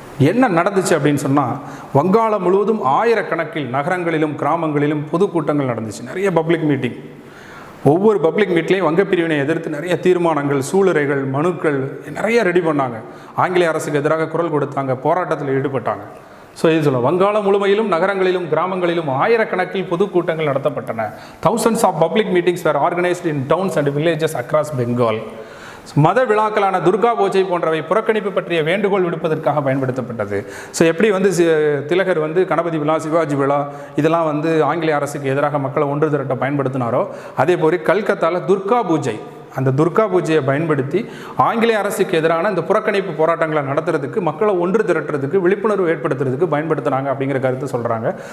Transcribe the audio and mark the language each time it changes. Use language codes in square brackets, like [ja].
[ta] என்ன நடந்துச்சு அப்படின்னு சொன்னால், வங்காளம் முழுவதும் ஆயிரக்கணக்கில் நகரங்களிலும் கிராமங்களிலும் பொதுக்கூட்டங்கள் நடந்துச்சு. நிறைய பப்ளிக் மீட்டிங். ஒவ்வொரு பப்ளிக் மீட்லேயும் வங்க பிரிவினை எதிர்த்து நிறைய தீர்மானங்கள், சூளுரைகள், மனுக்கள் நிறைய ரெடி பண்ணாங்க. ஆங்கிலேய அரசுக்கு எதிராக குரல் கொடுத்தாங்க, போராட்டத்தில் ஈடுபட்டாங்க. ஸோ இது சொல்ல, வங்காளம் முழுமையிலும் நகரங்களிலும் கிராமங்களிலும் ஆயிரக்கணக்கில் பொதுக்கூட்டங்கள் நடத்தப்பட்டன. [en] thousands of public meetings were organized in towns and villages across Bengal. [ta] மத விழாக்களான துர்கா பூஜை போன்றவை புறக்கணிப்பு பற்றிய வேண்டுகோள் விடுப்பதற்காக பயன்படுத்தப்பட்டது. ஸோ எப்படி வந்து திலகர் வந்து கணபதி விழா, சிவாஜி விழா இதெல்லாம் வந்து ஆங்கிலேய அரசுக்கு எதிராக மக்களை ஒன்று திரட்ட பயன்படுத்தினாரோ, அதே போல் கல்கத்தாவில் துர்கா பூஜை, அந்த துர்கா பூஜையை பயன்படுத்தி ஆங்கிலேய அரசுக்கு எதிரான இந்த புறக்கணிப்பு போராட்டங்களை நடத்துறதுக்கு, மக்களை ஒன்று திரட்டுறதுக்கு, விழிப்புணர்வு ஏற்படுத்துறதுக்கு பயன்படுத்தினாங்க அப்படிங்கிற கருத்து சொல்கிறாங்க.